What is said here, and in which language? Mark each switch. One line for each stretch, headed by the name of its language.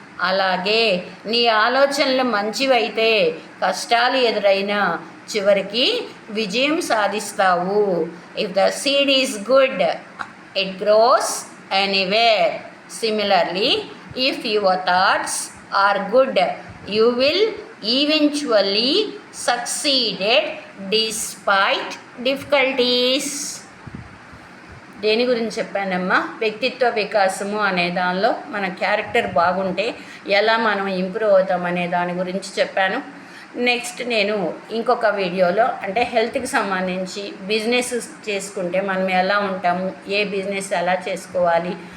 Telugu: అలాగే నీ ఆలోచనలు మంచివైతే కష్టాలు ఎదురైనా చివరికి విజయం సాధిస్తావు.
English: If the seed is good, it grows anywhere. Similarly, if your thoughts are good, you will eventually succeed despite difficulties.
Telugu: దేని గురించి చెప్పానమ్మా? వ్యక్తిత్వ వికాసము అనే దానిలో మన క్యారెక్టర్ బాగుంటే ఎలా మనం ఇంప్రూవ్ అవుతాం అనే దాని గురించి చెప్పాను. నెక్స్ట్ నేను ఇంకొక వీడియోలో అంటే హెల్త్కి సంబంధించి బిజినెస్ చేసుకుంటే మనం ఎలా ఉంటాము, ఏ బిజినెస్ ఎలా చేసుకోవాలి,